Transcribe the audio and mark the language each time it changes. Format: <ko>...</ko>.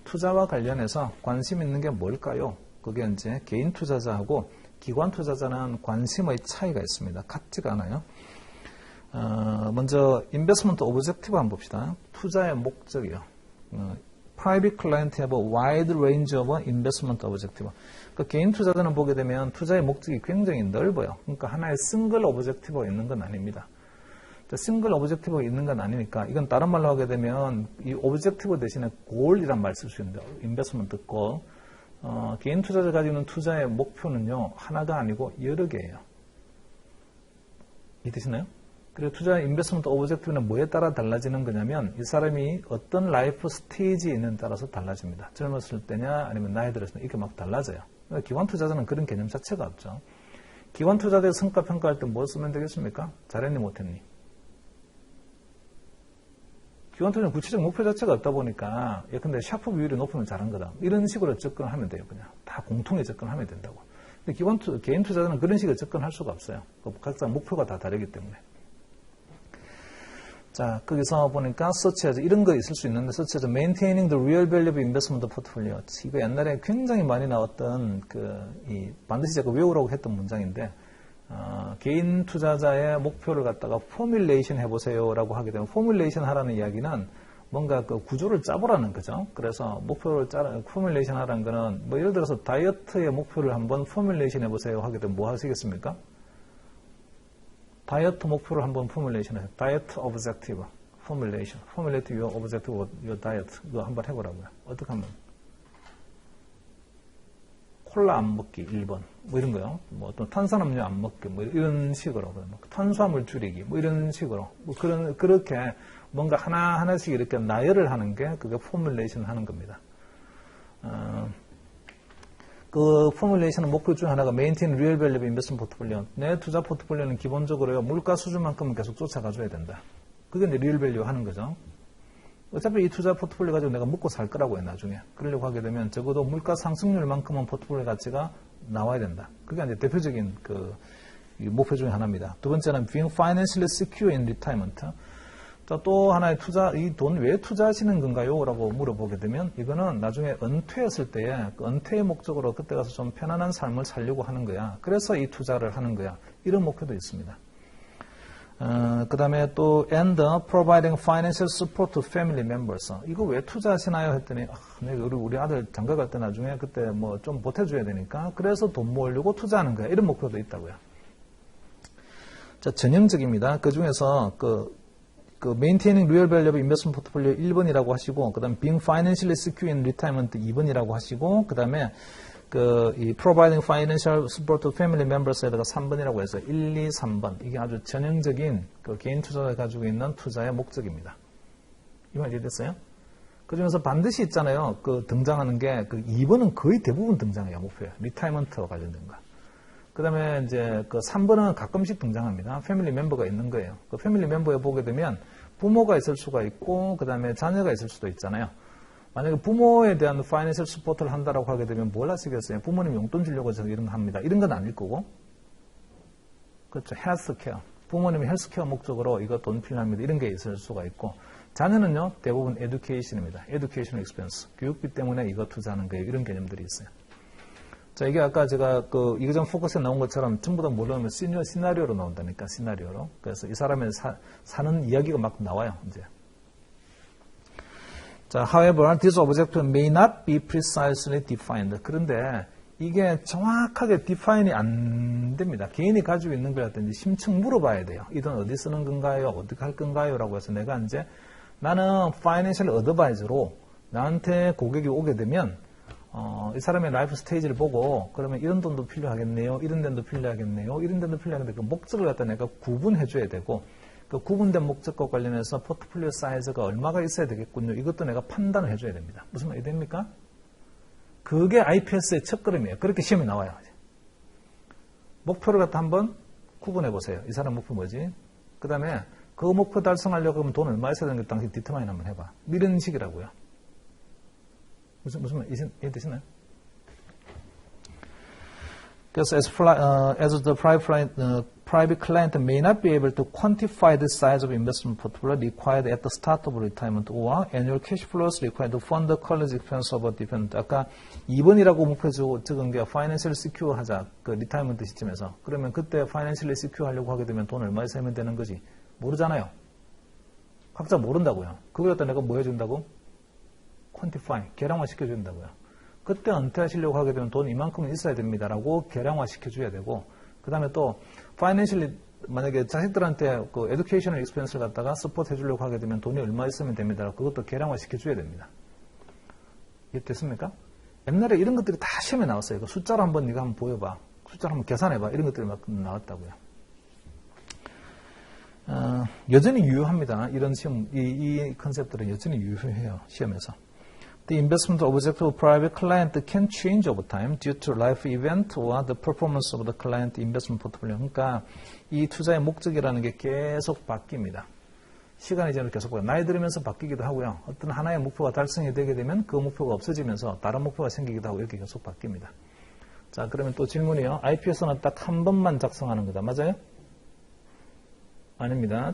<ko>투자와 관련해서 관심 있는 게 뭘까요? 그게 이제 개인 투자자하고 기관 투자자는 관심의 차이가 있습니다. 같지가 않아요. 먼저</ko> <en>Investment Objective</en> <ko>한번 봅시다. 투자의 목적이요.</ko> <en>Private Client have a wide range of investment objective.</en> <ko>그러니까 개인 투자자는 보게 되면 투자의 목적이 굉장히 넓어요. 그러니까 하나의 싱글 오브젝티브가 있는 건 아닙니다. 싱글 오브젝티브가 있는 건 아니니까 이건 다른 말로 하게 되면 이 오브젝티브 대신에 골이란 말 쓸 수 있는데 인베스트먼트 골. 개인 투자자 가지고 있는 투자의 목표는요 하나가 아니고 여러 개예요. 이해되시나요? 그리고 투자 인베스트먼트 오브젝티브는 뭐에 따라 달라지는 거냐면 이 사람이 어떤 라이프 스테이지에 있는 따라서 달라집니다. 젊었을 때냐 아니면 나이 들었을 때 이렇게 막 달라져요. 그러니까 기관 투자자는 그런 개념 자체가 없죠. 기관 투자자의 성과 평가할 때 뭐 쓰면 되겠습니까? 잘했니 못했니? 기관 투자는 구체적 목표 자체가 없다 보니까 예컨대 샤프 비율이 높으면 잘한 거다. 이런 식으로 접근을 하면 돼요. 그냥 다 공통의 접근을 하면 된다고. 근데 개인 투자자는 그런 식으로 접근할 수가 없어요. 각자 목표가 다 다르기 때문에. 자, 거기서 보니까</ko> <en>such as</en> <ko>이런 거 있을 수 있는데</ko> <en>such as maintaining the real value of investment portfolio.</en> <ko>이거 옛날에 굉장히 많이 나왔던 반드시 제가 외우라고 했던 문장인데 개인 투자자의 목표를 갖다가 포뮬레이션 해보세요라고 하게 되면 포뮬레이션 하라는 이야기는 뭔가 그 구조를 짜보라는 거죠. 그래서 목표를 포뮬레이션 하라는 거는 뭐 예를 들어서 다이어트의 목표를 한번 포뮬레이션 해보세요 하게 되면 뭐 하시겠습니까? 다이어트 목표를 한번 포뮬레이션 해요. 다이어트 오브젝티브 포뮬레이션.</ko> <en>포뮬레이트 your objective, your diet.</en> <ko>이거 한번 해보라고요. 어떻게 하면? 콜라 안 먹기 1번. 뭐 이런 거요. 뭐 어떤 탄산음료 안 먹기 뭐 이런 식으로. 탄수화물 줄이기 뭐 이런 식으로. 뭐 그렇게 뭔가 하나씩 이렇게 나열을 하는 게 그게 포뮬레이션 하는 겁니다. 그 포뮬레이션의 목표 중 하나가</ko> <en>maintain real value of investment portfolio.</en> <ko>내 투자 포트폴리오는 기본적으로 물가 수준만큼은 계속 쫓아가줘야 된다. 그게 이제</ko> <en>real value</en> <ko>하는 거죠. 어차피 이 투자 포트폴리오 가지고 내가 먹고 살 거라고 해, 나중에. 그러려고 하게 되면 적어도 물가 상승률만큼은 포트폴리오 가치가 나와야 된다. 그게 이제 대표적인 그 목표 중에 하나입니다. 두 번째는</ko> <en>being financially secure in retirement.</en> <ko>자, 또 하나의 투자, 이 돈 왜 투자하시는 건가요? 라고 물어보게 되면 이거는 나중에 은퇴했을 때에 그 은퇴의 목적으로 그때 가서 좀 편안한 삶을 살려고 하는 거야. 그래서 이 투자를 하는 거야. 이런 목표도 있습니다. 그 다음에 또</ko> <en>and providing financial support to family members.</en> <ko>이거 왜 투자하시나요? 했더니 우리 아들 장가 갈 때 나중에 그때 뭐 좀 보태줘야 되니까 그래서 돈 모으려고 투자하는 거야. 이런 목표도 있다고요. 자, 전형적입니다. 그 중에서 그</ko> <en>maintaining real value of investment portfolio</en> <ko>1번이라고 하시고, 그 다음에</ko> <en>being financially secure in retirement</en> <ko>2번이라고 하시고, 그 다음에 이</ko> <en>providing financial support to family members에다가</en> <ko>3번이라고 해서 1, 2, 3번. 이게 아주 전형적인 그 개인 투자가 가지고 있는 투자의 목적입니다. 이 말 이해됐어요? 그 중에서 반드시 있잖아요. 그 등장하는 게 그 2번은 거의 대부분 등장해요. 목표에. 리타이먼트와 관련된 거. 그 다음에 이제 그 3번은 가끔씩 등장합니다. 패밀리 멤버가 있는 거예요. 그 패밀리 멤버에 보게 되면 부모가 있을 수가 있고, 그 다음에 자녀가 있을 수도 있잖아요. 만약에 부모에 대한 파이낸셜 서포트를 한다라고 하게 되면 뭘 하시겠어요? 부모님 용돈 주려고 저 이런 거 합니다. 이런 건 아닐 거고. 그렇죠. 헬스케어. 부모님이 헬스케어 목적으로 이거 돈 필요합니다. 이런 게 있을 수가 있고. 자녀는요, 대부분 에듀케이션입니다. 에듀케이션 익스펜스. 교육비 때문에 이거 투자하는 거예요. 이런 개념들이 있어요. 자, 이게 아까 제가 이거전 포커스에 나온 것처럼 전부 다 모르면 시나리오로 나온다니까, 시나리오로. 그래서 이 사람의 사는 이야기가 막 나와요, 이제.</ko> <en>자, however, this objective may not be precisely defined.</en> <ko>그런데 이게 정확하게 디파인이 안 됩니다. 개인이 가지고 있는 거라든지 심층 물어봐야 돼요. 이 돈 어디 쓰는 건가요? 어떻게 할 건가요? 라고 해서 내가 이제 나는 파이낸셜 어드바이저로 나한테 고객이 오게 되면 이 사람의 라이프 스테이지를 보고 그러면 이런 돈도 필요하겠네요. 이런 돈도 필요하겠네요. 이런 돈도 필요하겠네요. 그 목적을 갖다 내가 구분해 줘야 되고 그 구분된 목적과 관련해서 포트폴리오 사이즈가 얼마가 있어야 되겠군요. 이것도 내가 판단을 해줘야 됩니다. 무슨 말이 됩니까? 그게 IPS의 첫걸음이에요. 그렇게 시험이 나와요. 목표를 갖다 한번 구분해 보세요. 이 사람 목표 뭐지? 그 다음에 그 목표 달성하려고 하면 돈 얼마 있어야 되는 게 당신 디터마인 한번 해봐. 이런 식이라고요. 무슨 말 이해되시나요? 그래서</ko> <en>as the private client may not be able to quantify the size of investment portfolio required at the start of retirement or annual cash flows required to fund the college expense of a dependent.</en> <ko>아까 2번이라고 목표 적은 게</ko> <en>financial secure</en> <ko>하자. 그 리타이먼트 시점에서. 그러면 그때</ko> <en>financially secure</en> <ko>하려고 하게 되면 돈 얼마 있으면 되는 거지. 모르잖아요. 각자 모른다고요. 그걸 갖다 내가 뭐 해준다고? quantify, 계량화 시켜준다고요. 그때 은퇴하시려고 하게 되면 돈 이만큼은 있어야 됩니다라고 계량화 시켜줘야 되고, 그 다음에 또 파이낸셜리 만약에 자식들한테 그 에듀케이셔널 익스펜스를 갖다가 서포트 해주려고 하게 되면 돈이 얼마 있으면 됩니다. 그것도 계량화 시켜줘야 됩니다. 이해됐습니까? 옛날에 이런 것들이 다 시험에 나왔어요. 그 숫자로 한번 네가 한번 보여봐. 숫자로 한번 계산해봐. 이런 것들이 막 나왔다고요. 여전히 유효합니다. 이런 시험, 이 컨셉들은 여전히 유효해요. 시험에서.</ko> <en>The investment objective of private client can change over time due to life event or the performance of the client investment portfolio.</en> <ko>그러니까 이 투자의 목적이라는 게 계속 바뀝니다. 시간이 지나면 계속 바뀌어요. 나이 들으면서 바뀌기도 하고요. 어떤 하나의 목표가 달성이 되게 되면 그 목표가 없어지면서 다른 목표가 생기기도 하고 이렇게 계속 바뀝니다. 자, 그러면 또 질문이요. IPS는 딱 한 번만 작성하는 거다. 맞아요? 아닙니다.</ko>